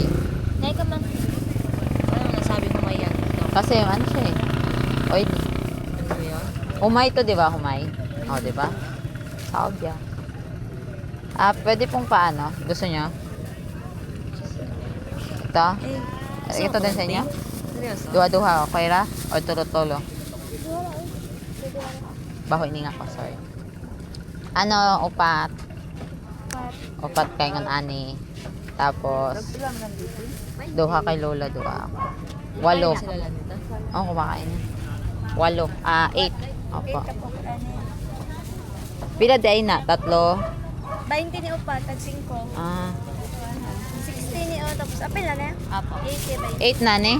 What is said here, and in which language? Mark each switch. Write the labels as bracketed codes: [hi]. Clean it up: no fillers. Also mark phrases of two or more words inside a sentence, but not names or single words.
[tl] Nay ka man. Ano nasabi ko may yan? Kasi ano siya eh. Oil. Humay to, di ba? Humay. O, di ba? Saog yan. Pwede pong paano? Gusto nyo? Ito? Ito din sa inyo? [ceb] Duha-duha, okay ra? O tulo-tulo? Baho ini nga ko, sorry. Ano, upat? Upat kay ngan ani. Tapos, duha kay Lola, duha ako. [tl] 8. Oo, kumakain yan. 8. 8. Opo. [ceb] Pila day na? 3? 20 ni Upa, tag 5. 60 ni O, tapos apil na na? Apo. 80 ba? 8 na ni?